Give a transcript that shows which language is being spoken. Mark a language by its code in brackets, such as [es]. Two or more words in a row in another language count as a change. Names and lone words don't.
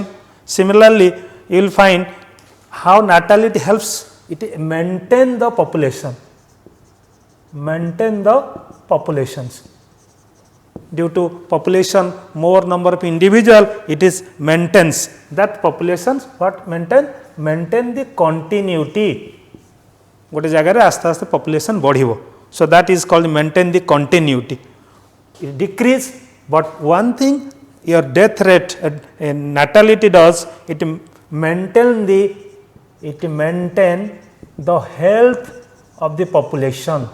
[en] Similarly, you will find how natality helps it maintain the population, due to population more number of individual, it is maintains that populations what maintain the continuity. [or] ଗୋଟେ ଜାଗା ଆସ୍ତେ ଆସ୍ତେ ପପୁଲେସନ ବଢ଼ିବ. [en] So, that is called maintain the continuity. It decrease, but one thing your death rate natality does, it maintain the health of the population.